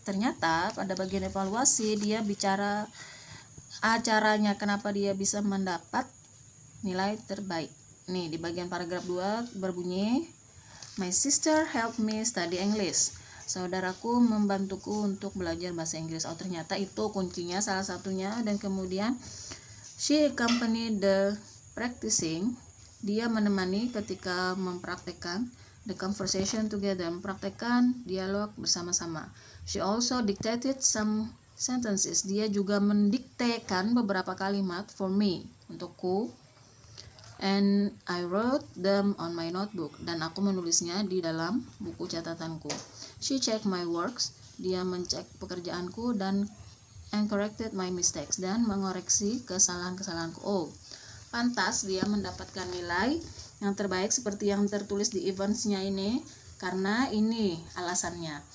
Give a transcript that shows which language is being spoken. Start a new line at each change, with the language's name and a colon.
Indonesian: Ternyata pada bagian evaluasi dia bicara acaranya, kenapa dia bisa mendapat nilai terbaik. Nih, di bagian paragraf 2 berbunyi,
English: My sister helped me study English.
Indonesian: Saudaraku membantuku untuk belajar bahasa Inggris. Oh, ternyata itu kuncinya salah satunya. Dan kemudian
English: she accompanied the practicing.
Indonesian: Dia menemani ketika mempraktekkan
English: the conversation together,
Indonesian: mempraktekkan dialog bersama-sama.
English: She also dictated some sentences.
Indonesian: Dia juga mendiktekan beberapa kalimat
English: for me,
Indonesian: untukku.
English: And I wrote them on my notebook.
Indonesian: Dan aku menulisnya di dalam buku catatanku.
English: She checked my works.
Indonesian: Dia mencek pekerjaanku
English: and corrected my mistakes.
Indonesian: Dan mengoreksi kesalahan-kesalahanku. Oh, pantas dia mendapatkan nilai yang terbaik seperti yang tertulis di eventsnya ini, karena ini alasannya.